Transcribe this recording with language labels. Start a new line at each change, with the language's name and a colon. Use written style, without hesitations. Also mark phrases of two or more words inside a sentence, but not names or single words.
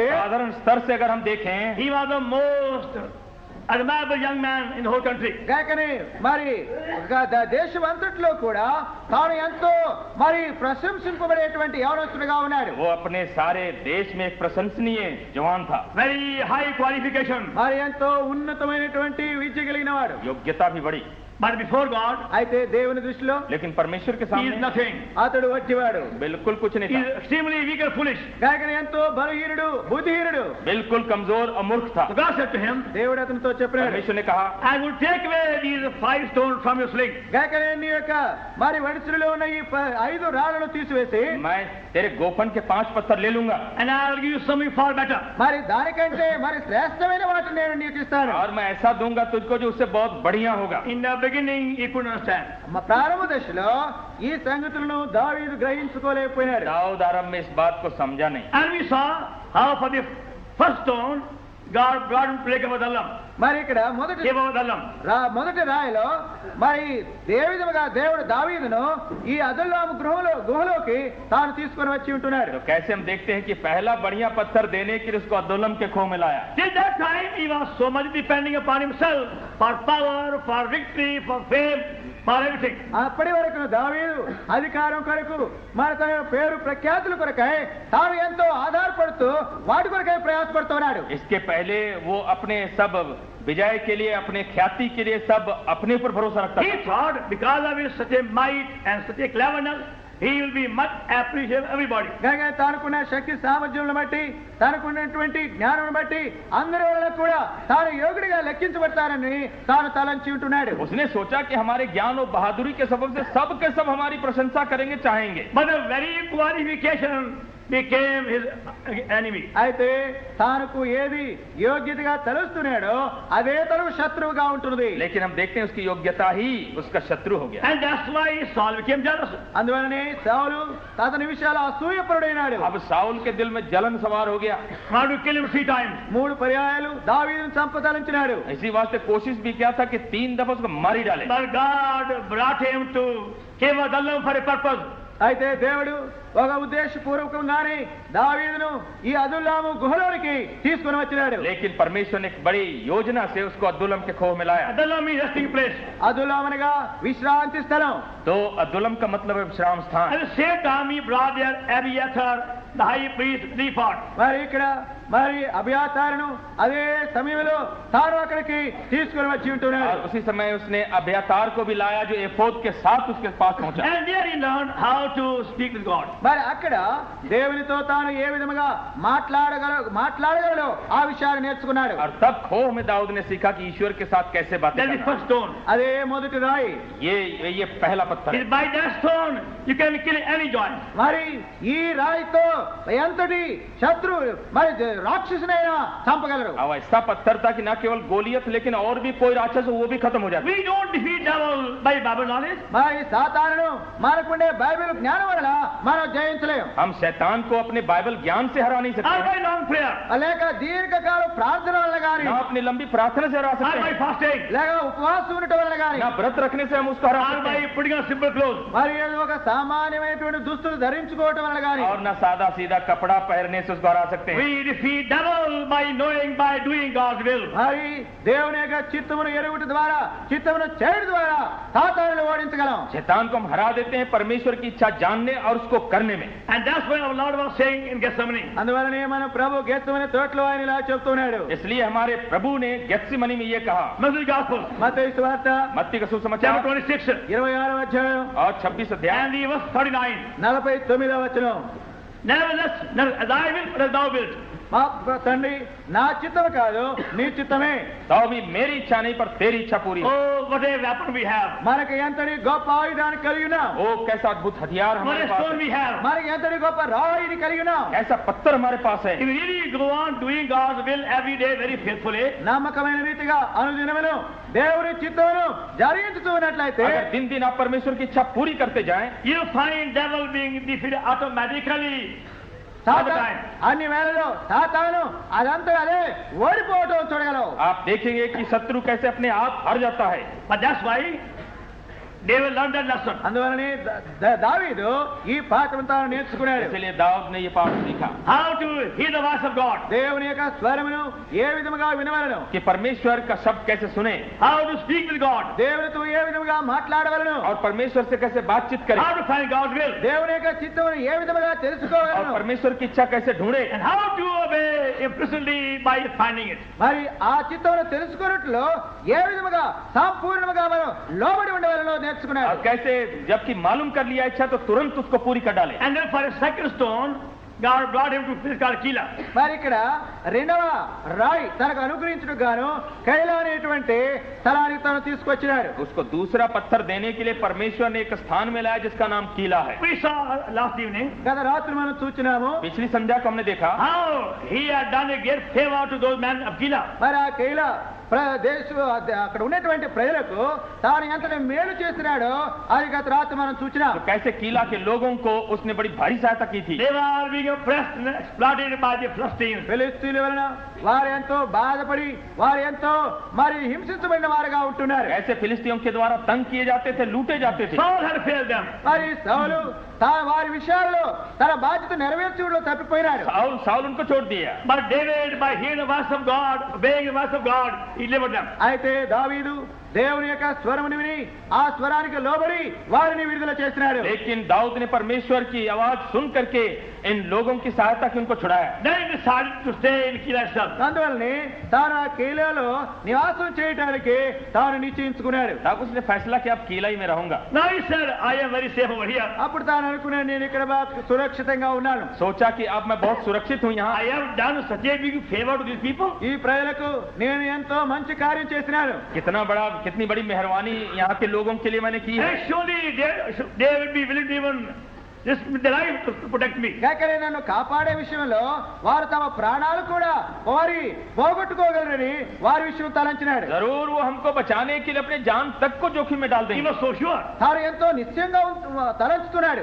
Hindi: साधारण स्तर से अगर हम देखें,
English: he was the most admirable young man in the whole country.
Telugu: కాకని మరి దేశం అంతట్లో కూడా తాను ఎంతో మరి ప్రశంసింపబడేటువంటి యవనస్తుడిగా ఉన్నాడు.
Hindi: वो अपने सारे देश में एक प्रशंसनीय जवान था.
English: Very high qualification.
Telugu: మరి ఎంతో ఉన్నతమైనటువంటి విద్య కలిగిన వాడు.
Hindi: योग्यता भी बड़ी.
English: But before God,
Telugu: అయితే దేవుని దృష్టిలో
Hindi: लेकिन परमेश्वर के
English: he is
Hindi: सामने
English: nothing.
Telugu: అతడు వట్టివాడు.
Hindi: बिल्कुल कुछ नहीं
English: He
Hindi: था.
English: is extremely weak and foolish.
Telugu: కాకని ఎంతో బలహీనుడు, బుద్ధిహీనుడు.
Hindi: बिल्कुल कमजोर और मूर्ख था.
English: So God said to him,
Telugu: దేవుడు అతనితో చెప్పాడు,
Hindi: परमेश्वर ने कहा,
English: I will take away these 5 stones from your sling.
Telugu: కాకని నీ యొక్క మరి వడిసెలో ఉన్న ఈ 5 రాళ్లను తీసివేసి
Hindi: मैं तेरे गोफन के 5 पत्थर ले लूंगा
English: And I will give you something far better.
Telugu: మరి దానికంటే మరి శ్రేష్టమైన వాటిని నేను నీకు ఇస్తాను.
Hindi: और मैं ऐसा दूंगा तुझको जो उससे बहुत बढ़िया होगा.
English: In the beginning, he couldn't understand.
Telugu: ప్రారంభ దశలో ఈ సంగతులను దావీదు గ్రహించుకోలేకపోయినాడు.
Hindi: दाऊद आरंभ में इस बात को समझा नहीं.
English: And we saw how for the first stone, God brought him to Lake of Adullam.
Telugu: మరి ఇక్కడ మొదటి
English: Cave of Adullam.
Telugu: మొదటి రాయిలో మరి ఏ విధముగా దేవుడు దావీదును ఈ అదుల్లాము గుహలోకి తాను తీసుకొని వచ్చి ఉంటున్నాడు.
Hindi: तो कैसे हम देखते हैं कि पहला बढ़िया पत्थर देने के लिए उसको अदुल्लम के खो में लाया.
English: Till that time, he was so much depending upon himself for power, for victory, for fame, for everything.
Telugu: అప్పటి వరకు దావీదు అధికారం కొరకు మరి తన పేరు ప్రఖ్యాతుల కొరకై తాను ఎంతో ఆధారపడుతూ వాటి కొరకై ప్రయాసపడుతున్నాడు.
Hindi: इसके पहले वो अपने सब विजय के लिए, अपने ख्याति के लिए सब अपने ऊपर भरोसा रखता
English: He
Hindi: था.
English: thought because of his such a might and such a cleverness, he will be much appreciated by everybody.
Telugu: కనుక తానుకున్న శక్తి సామర్థ్యం బట్టి తనకున్నటువంటి జ్ఞానం బట్టి అందరి వల్ల కూడా తాను యోగుడిగా లెక్కించబడతానని తాను తలంచి ఉంటున్నాడు.
Hindi: उसने सोचा कि हमारे ज्ञान और बहादुरी के सबब से सब के सब हमारी प्रशंसा करेंगे, चाहेंगे.
English: But the very qualification became his enemy.
Telugu: అయితే తానుకు ఏది యోగ్యతగా తలుస్తున్నాడో అదే తనకు శత్రువుగా ఉంటున్నది.
Hindi: लेकिन हम देखते हैं उसकी योग्यता ही उसका शत्रु हो गया.
English: And that's why Saul became jealous.
Telugu: అందువలనే సౌలు అతని విషయాలు అసూయపరుడైనాడు.
Hindi: अब साउल के दिल में जलन सवार हो गया.
English: Wanted to kill him 3 times.
Telugu: 3 పర్యాయాలు దావీదును చంపదలించినాడు.
Hindi: इसी वास्ते कोशिश भी किया था कि 3 दफा उसको मार ही डाले.
English: But God brought him to Cave of Adullam for a purpose.
Telugu: అయితే దేవుడు ఒక ఉద్దేశపూర్వకంగానే దావీదును ఈ అదుల్లాము గుహలోనికి తీసుకుని వచ్చినాడు.
Hindi: लेकिन परमेश्वर ने एक बड़ी योजना से उसको अदुल्लम के खोह में लाया.
English: Adullam is resting place.
Telugu: అదుల్లామనగా విశ్రాంతి స్థలం.
Hindi: तो अदुल्लम का मतलब है विश्राम स्थान.
English: At the same time, he brought there Abiathar, the high priest, Ephod.
Telugu: మరి ఇక్కడ మరి అభియాతారును అదే సమయంలో తాను అక్కడికి తీసుకుని వచ్చి ఉంటున్నాడు.
Hindi: और उसी समय उसने अभ्यातार को भी लाया जो एफोद के साथ उसके पास पहुंचा.
English: And there he learned how to speak with God.
Telugu: మరి అక్కడ దేవునితో తాను ఏ విధముగా మాట్లాడగలడో ఆ విషయాన్ని నేర్చుకున్నాడు.
Hindi: और तब खोह में दाऊद ने सीखा कि ईश्वर के साथ कैसे बातें
English: That is the
Hindi: करना.
English: first stone.
Telugu: అదే మొదటి రాయి.
Hindi: ये पहला पत्थर है.
English: It's by that stone you can kill any giant.
Telugu: మరి ఈ రాయితో ఎంతటి శత్రువు మరి రాక్షసునైనా చంపగలరు.
Hindi: अब ऐसा पत्थर था कि न केवल गोलियत लेकिन और भी कोई राक्षस हो वो भी खत्म हो जाता.
English: We don't defeat devil by Bible knowledge.
Telugu: మరి సాతానును మనకుండే బైబిల్ జ్ఞానం వల్ల మనం జయించలేం.
Hindi: हम शैतान को अपने बाइबल ज्ञान से हरा नहीं
English: Or
Hindi: सकते.
English: by long prayer.
Telugu: లేక దీర్ఘకాల ప్రార్థన వల్ల గాని
Hindi: ना अपनी लंबी प्रार्थना से हरा
English: Or
Hindi: सकते
English: by
Hindi: हैं.
English: fasting.
Telugu: లేక ఉపవాసం ఉండటం వల్ల గాని
Hindi: ना व्रत रखने से हम उसको हरा
English: Or
Hindi: सकते
English: by
Hindi: हैं.
English: putting on simple clothes.
Telugu: మరి ఏదో ఒక సామాన్యమైనటువంటి దుస్తులు ధరించుకోవటం వల్ల గాని
Hindi: और ना सादा सीधा कपड़ा पहनने से उसको हरा सकते हैं.
English: We defeat devil by knowing, by doing God's will.
Telugu: మరి దేవుని యొక్క చిత్తమును ఎరుగుట ద్వారా చిత్తమును చేయడం ద్వారా సాతానును ఓడించగలం.
Hindi: शैतान को हम हरा देते हैं परमेश्वर की इच्छा जानने और उसको करने में.
English: And that's why our Lord was saying in Gethsemane.
Telugu: అందువలనే మన ప్రభు గెత్సెమనే తోటలో ఆయన ఇలా చెప్తున్నాడు.
Hindi: इसलिए हमारे प्रभु ने गेत्सेमनी में ये कहा.
English: Matthew Gospel,
Telugu: మత్తయి సువార్త
Hindi: मत्ती का सुसमाचार
English: chapter 26
Telugu: 26వ అధ్యాయం
Hindi: और 26 अध्याय
English: and the verse 39.
Telugu: 49వ వచనం.
English: Nevertheless, not as I will, but as thou wilt.
Telugu: మా తండ్రి నా చిత్తం కాదు నీ చిత్తమే.
Hindi: तो भी मेरी इच्छा नहीं पर तेरी इच्छा पूरी हो.
English: Oh, what a weapon we have.
Telugu: మనకి ఎంతటి గొప్ప ఆయుధాన్ని కలిగి ఉన్నాం.
Hindi: ओ कैसा अद्भुत हथियार
English: What
Hindi: हमारे
English: a
Hindi: पास
English: stone
Hindi: है.
English: we have.
Telugu: మనకి ఎంతటి గొప్ప రాయిని కలిగి ఉన్నాం.
Hindi: ऐसा पत्थर हमारे पास है.
English: If we really go on doing God's will every day very faithfully,
Telugu: నమ్మకమైన రీతిగా అనుదినమును దేవుని చిత్తమును జరిగించుతూ ఉన్నట్లయితే
Hindi: अगर दिन दिन आप परमेश्वर की इच्छा पूरी करते जाएं,
English: you find devil being defeated automatically all the time.
Telugu: అన్ని వేళలో సాతాను అదంతా అదే ఓడిపోవటం చూడగలవు.
Hindi: आप देखेंगे कि शत्रु कैसे अपने आप हार जाता है.
English: But that's why David learned that lesson.
Telugu: అందువలనే దావీదు ఈ పాఠం తాను నేర్చుకున్నాడు.
Hindi: इसलिए दाऊद ने ये पाठ सीखा
English: How to hear the voice of God.
Telugu: దేవుని యొక్క స్వరమును ఏ విధముగా వినవలను,
Hindi: कि परमेश्वर का शब्द कैसे सुने
English: How to speak with God.
Telugu: దేవునితో ఏ విధముగా మాట్లాడవలను,
Hindi: और परमेश्वर से कैसे बातचीत करें
English: How to find God's will.
Telugu: దేవుని యొక్క చిత్తమును ఏ విధముగా
Hindi: और
Telugu: తెలుసుకోవలను,
Hindi: परमेश्वर की इच्छा कैसे ढूंढे
English: And how to obey implicitly by finding it.
Telugu: మరి ఆ చిత్తమును తెలుసుకున్నట్లు ఏ విధముగా సంపూర్ణముగా మనం లోబడి ఉండవలను
Hindi: और
Telugu: నేర్చుకున్నాడు.
Hindi: कैसे जबकि मालूम कर लिया इच्छा तो तुरंत उसको पूरी कर डाले.
English: And then for a second stone, God brought him to a place called Keilah.
Telugu: మరి ఇక్కడ రెండవ రాయి తనకు అనుగ్రహించుటకు గాను కైలా అనేటువంటి స్థలానికి తను తీసుకొచ్చినాడు.
Hindi: उसको दूसरा पत्थर देने के लिए परमेश्वर ने एक स्थान में लाया जिसका नाम कीला है.
English: We saw last evening
Telugu: గత రాత్రి మనం చూచినాము
Hindi: पिछली संध्या को हमने देखा
English: how he had done a great favor to those men of Keilah.
Telugu: మరి ఆ కైలా అక్కడ ఉన్నటువంటి ప్రజలకు తాను ఎంతటి మేలు చేస్తున్నాడో అది గత రాత్రి మనం చూసినాం.
Hindi: तो कैसे कीला के लोगों को उसने बड़ी भारी सहायता की थी.
English: They were being oppressed and exploited by the Philistines.
Telugu: ఫిలిష్తీయుల వలన వారు ఎంతో బాధపడి వారు ఎంతో మరి హింసించబడిన వారుగా ఉంటున్నారు.
Hindi: ऐसे फिलिस्तीयों के द्वारा तंग किए जाते थे, लूटे जाते थे.
English: Saul had failed them.
Telugu: మరి సౌలు వారి విషయాల్లో తన బాధ్యత నెరవేర్చడంలో తప్పిపోయినాడు.
Hindi: साउल उनको छोड़ दिया.
English: But David, by hearing the voice of God, obeying the voice of God, he delivered them.
Telugu: అయితే దావీదు దేవుని యొక్క స్వరముని విని ఆ స్వరానికి లోబడి వారిని విడుదల చేసినాడు.
Hindi: लेकिन दाऊद ने परमेश्वर की आवाज सुन करके इन लोगों की सहायता की उनको छुड़ाया.
English: Then he decided to stay in Keilah itself.
Telugu: అందువల్లనే తాను ఆ కీలాలో నివాసం చేయడానికి తాను నిశ్చయించుకున్నాడు.
Hindi: तब उसने फैसला किया अब कीला ही में रहूंगा.
English: Now he said, I am very safe over here.
Telugu: అప్పుడు తాను అనుకున్నాడు నేను ఇక్కడ బాగా సురక్షితంగా ఉన్నాను.
Hindi: सोचा कि अब मैं बहुत सुरक्षित हूँ यहाँ.
English: I have done such a big favor to these people.
Telugu: ఈ ప్రజలకు నేను ఎంతో మంచి కార్యం చేసినాను.
Hindi: कितनी बड़ी मेहरबानी यहाँ के लोगों के लिए मैंने की है.
English: And surely they will be willing to even risk their life to protect me.
Telugu: కాకరే నన్ను కాపాడే విషయంలో వారు తమ ప్రాణాలు కూడా వారి పోగొట్టుకోగలరని వారి విషయం తలంచినాడు.
Hindi: जरूर वो हमको बचाने के लिए अपने जान तक को जोखिम में डाल
English: He
Hindi: देंगे.
English: was so sure.
Telugu: తాను ఎంతో నిశ్చయంగా తలంచుతున్నాడు.